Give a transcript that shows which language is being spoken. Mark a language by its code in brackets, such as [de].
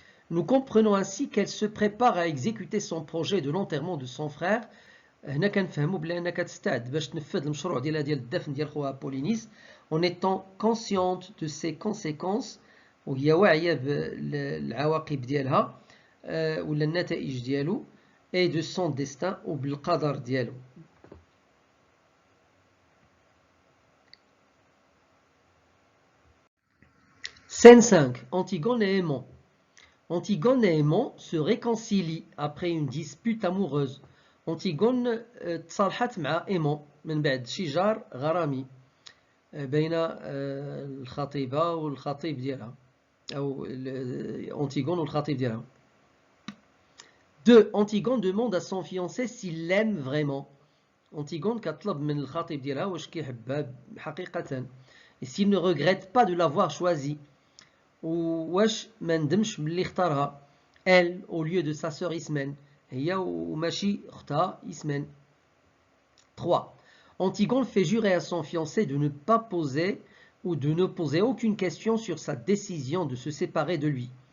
[fr] Nous comprenons ainsi qu'elle se prépare à exécuter son projet de l'enterrement de son frère. [ar] هنا كنفهموا بلي انها كتستعد باش تنفذ المشروع ديالها ديال الدفن ديال خوها بولينيس [fr] en étant consciente de ses conséquences [ar] وهي واعيه بالعواقب ديالها ولا النتائج ديالو [fr] et de son destin [ar] وبالقدر ديالو. [fr] Scène 5. Antigone et Aimant. Antigone et Aimant se réconcilient après une dispute amoureuse. [ar] أنتيغون تصالحت مع إيمون من بعد شجار غرامي بين الخطيبة والخطيب ديالها أو أنتيغون والخطيب ديالها. 2. [fr] Antigone demande à son fiancé s'il l'aime vraiment. [ar] أنتيغون كتطلب من الخطيب ديالها واش كيحبها حقيقة [fr] et s'il ne regrette pas de l'avoir choisi [ar] واش ما ندمش ملي اختارها [fr] elle au lieu de sa sœur Ismène [ar] هي وماشي اختها إسمين. [fr] 3. Antigone fait jurer à son fiancé de ne pas poser ou de ne poser aucune question sur sa décision de se séparer de lui.